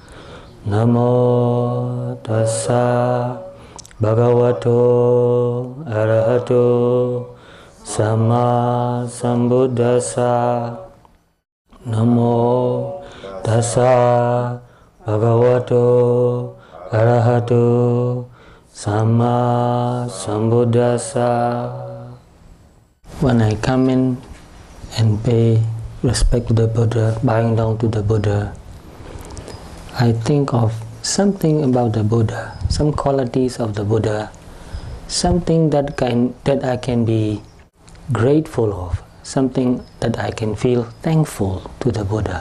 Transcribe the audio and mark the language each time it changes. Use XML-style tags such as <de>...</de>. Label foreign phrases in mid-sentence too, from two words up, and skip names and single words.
<pi>Namo tassa bhagavato arahato samma sambuddhassa. Namo tassa bhagavato arahato samma sambuddhassa.</pi> <en>When I come in and pay respect to the Buddha, bowing down to the Buddha, I think of something about the Buddha, some qualities of the Buddha, something that I can be grateful of, something that I can feel thankful to the Buddha.</en>